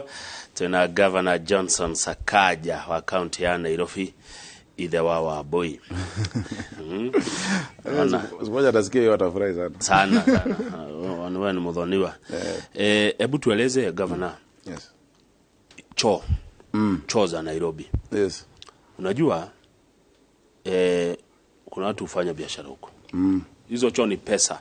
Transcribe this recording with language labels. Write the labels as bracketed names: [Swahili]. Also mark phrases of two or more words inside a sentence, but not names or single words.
[Swahili] Tuna Governor Johnson Sakaja wa county ya Nairobi, [Kikuyu] ithe wa Wambui. [Swahili] Usipoja nasikia hiyo atafurahi sana. Sana. Wewe ni mudhoniwa. Hebu tueleze Governor. [English] Yes. [Swahili] Choo za Nairobi. [English] Yes. [Swahili] Unajua kuna watu hufanya biashara huko. Hizo choo ni pesa